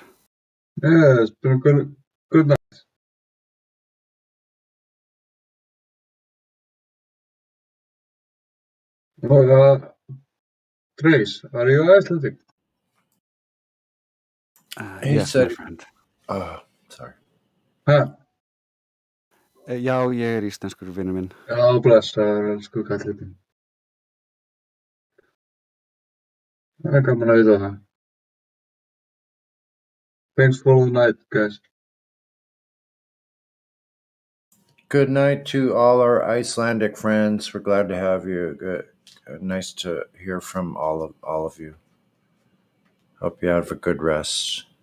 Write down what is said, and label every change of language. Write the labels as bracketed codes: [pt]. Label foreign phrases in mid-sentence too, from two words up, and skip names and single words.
[en] Yeah, it's been a good night. Trace, are you Icelandic? He Yes, said, my friend. Oh, sorry. [is] Já, ég er íslenskur, vinur minn. Já, blessaður, elsku kallið minn. Það er gaman að vita það. [en] Thanks for the night, guys. Good night to all our Icelandic friends. We're glad to have you. Good. Nice to hear from all of you. Hope you have a good rest.